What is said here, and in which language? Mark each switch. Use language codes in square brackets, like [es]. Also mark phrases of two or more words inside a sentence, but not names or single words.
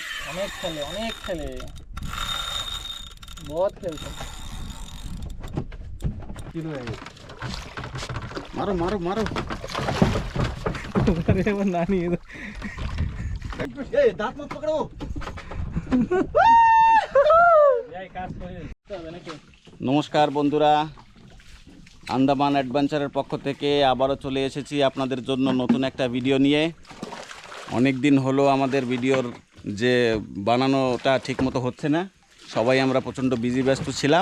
[bn] অনেক খেলে [hi] बहुत खेलते मारो मारो मारो अरे वो नानी ए दांत मत पकड़ो [bn] নমস্কার বন্ধুরা, আন্দামান অ্যাডভেঞ্চারের পক্ষ থেকে আবারও চলে এসেছি আপনাদের জন্য নতুন একটা ভিডিও নিয়ে। অনেক দিন হলো আমাদের ভিডিওর যে বানানোটা ঠিকমতো হচ্ছে না, সবাই আমরা প্রচণ্ড বিজি ব্যস্ত ছিলাম।